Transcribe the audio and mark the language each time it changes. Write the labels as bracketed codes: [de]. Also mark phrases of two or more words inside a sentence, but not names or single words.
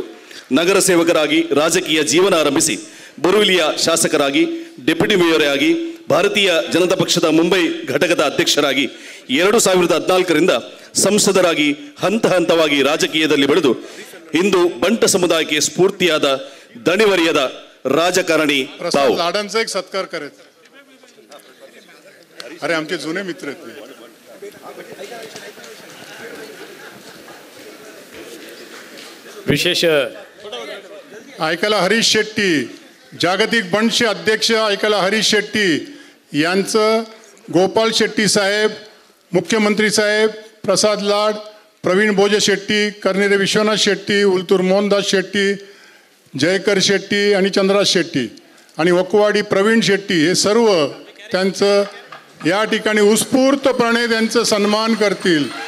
[kn] ನಗರ ಸೇವಕರಾಗಿ ರಾಜಕೀಯ ಜೀವನ ಆರಂಭಿಸಿ ಬೋರಿವಿಲಿಯ ಶಾಸಕರಾಗಿ, [en] deputy mayor [kn] ಆಗಿ, ಭಾರತೀಯ ಜನತಾ ಪಕ್ಷದ ಮುಂಬೈ ಘಟಕದ ಅಧ್ಯಕ್ಷರಾಗಿ 2014ರಿಂದ ಸಂಸದರಾಗಿ ಹಂತ ಹಂತವಾಗಿ ರಾಜಕೀಯದಲ್ಲಿ ಬೆಳೆದು ಇಂದು ಬಂಟ ಸಮುದಾಯಕ್ಕೆ ಸ್ಫೂರ್ತಿಯಾದ ದಣಿವರಿಯದ राजकारणी [mr] प्रसाद लाडांचा एक सत्कार करायचा. अरे आमचे जुने मित्र आहेत. विशेष ऐकायला हरीश शेट्टी, जागतिक बंडचे अध्यक्ष ऐकायला हरीश शेट्टी यांचं गोपाल शेट्टी साहेब, मुख्यमंत्री साहेब, प्रसाद लाड, प्रवीण भोजे शेट्टी, कर्नेरे विश्वनाथ शेट्टी, उलतूर मोहनदास शेट्टी, जयकर शेट्टी आणि चंद्रराज शेट्टी आणि वकवाडी प्रवीण शेट्टी हे सर्व त्यांचं या ठिकाणी उत्स्फूर्तपणे त्यांचा सन्मान करतील.